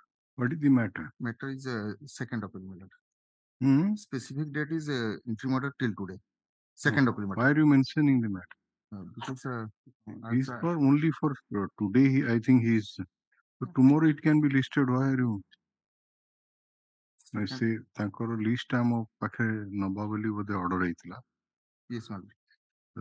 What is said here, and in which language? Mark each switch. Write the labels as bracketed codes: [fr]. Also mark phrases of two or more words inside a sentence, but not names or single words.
[en] what is the matter Matter is second appeal, my lord. hmm? Specific date is imprimatur till today. Second appeal, why are you mentioning the matter because he's for only for today I think he's but tomorrow it can be listed why are you [or] ସେ ତାଙ୍କର ଲିଷ୍ଟ ଆମ ପାଖରେ ନବା ବୋଲି ବୋଧେ ଅର୍ଡର ହେଇଥିଲା [en] yes, my lord.